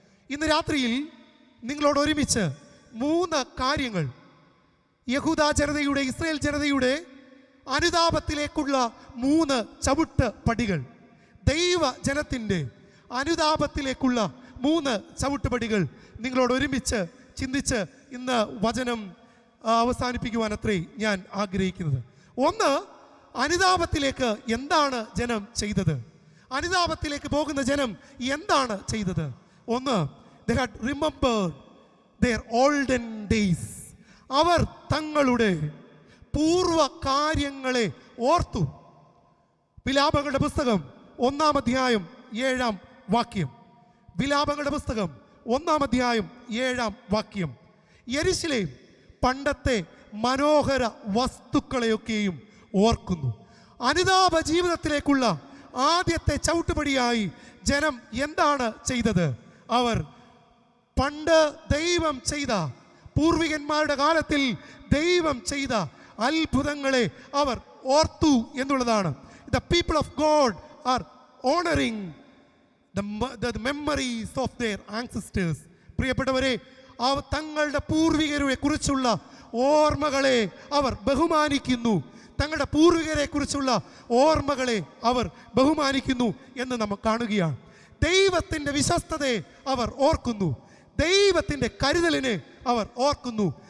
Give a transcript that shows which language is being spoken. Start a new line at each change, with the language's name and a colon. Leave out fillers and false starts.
Malayalam: ഇന്ന് രാത്രിയിൽ നിങ്ങളോട് ഒരുമിച്ച് 3 കാര്യങ്ങൾ, യഹൂദ ജനതയുടെ, ഇസ്രായേൽ ജനതയുടെ അനുതാപത്തിലേക്കുള്ള 3 ചവിട്ട് പടികൾ, ദൈവ ജനത്തിൻ്റെ അനുതാപത്തിലേക്കുള്ള 3 ചവിട്ടുപടികൾ നിങ്ങളോട് ഒരുമിച്ച് ചിന്തിച്ച് ഇന്ന് വചനം അവസാനിപ്പിക്കുവാൻ അത്രേ ഞാൻ ആഗ്രഹിക്കുന്നത്. 1, അനുതാപത്തിലേക്ക് എന്താണ് ജനം ചെയ്തത്? അനുതാപത്തിലേക്ക് പോകുന്ന ജനം എന്താണ് ചെയ്തത്?
English: ഒന്ന്, they had remembered their olden days.
Malayalam: അവർ തങ്ങളുടെ പൂർവ കാര്യങ്ങളെ ഓർത്തു. വിലാപങ്ങളുടെ പുസ്തകം 1-ാം അധ്യായം 7-ാം വാക്യം. വിലാപങ്ങളുടെ പുസ്തകം 1-ാം അധ്യായം 7-ാം വാക്യം. യെരുശലേം പണ്ടത്തെ മനോഹര വസ്തുക്കളെയൊക്കെയും ഓർക്കുന്നു. അനുതാപ ജീവിതത്തിലേക്കുള്ള ആദ്യത്തെ ചവിട്ടുപടിയായി ജനം എന്താണ് ചെയ്തത്? അവർ പണ്ട് ദൈവം ചെയ്ത, പൂർവികന്മാരുടെ കാലത്തിൽ ദൈവം ചെയ്ത അത്ഭുതങ്ങളെ അവർ ഓർത്തു എന്നുള്ളതാണ്.
English: The people of God are honoring the memories of their ancestors.
Malayalam: പ്രിയപ്പെട്ടവരെ, തങ്ങളുടെ പൂർവികരെ കുറിച്ചുള്ള ഓർമ്മകളെ അവർ ബഹുമാനിക്കുന്നു. തങ്ങളുടെ പൂർവികരെ കുറിച്ചുള്ള ഓർമ്മകളെ അവർ ബഹുമാനിക്കുന്നു എന്ന് നമ്മൾ കാണുകയാണ്. ദൈവത്തിൻ്റെ വിശ്വസ്തതയെ അവർ ഓർക്കുന്നു. ദൈവത്തിൻ്റെ കരുതലിനെ അവർ ഓർക്കുന്നു.